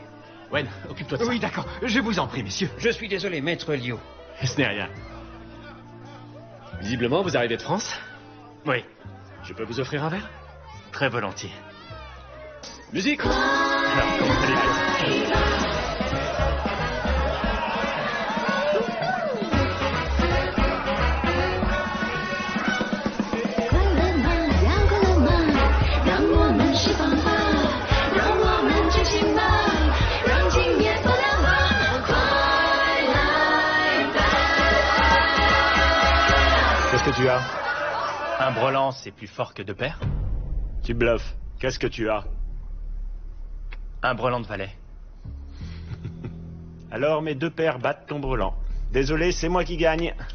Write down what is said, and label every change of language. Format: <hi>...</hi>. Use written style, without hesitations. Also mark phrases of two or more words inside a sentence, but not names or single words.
<fr>Wen, occupe-toi de ça. Oui, d'accord. Je vous en prie, messieurs. Je suis désolé, maître Liu. Ce n'est rien. Visiblement, vous arrivez de France. Oui, Je peux vous offrir un verre? très volontiers. Musique! Alors, comment allez-vous?</fr> <zh>快乐吗？要快乐吗？让我们释放吧，让我们觉醒吧，让今夜多亮吧，快来吧！</zh> <fr>Qu'est-ce que tu as? Un brelan, c'est plus fort que deux paires? Tu bluffes. Qu'est-ce que tu as? Un brelan de valet. Alors mes deux paires battent ton brelan. Désolé, c'est moi qui gagne.</fr>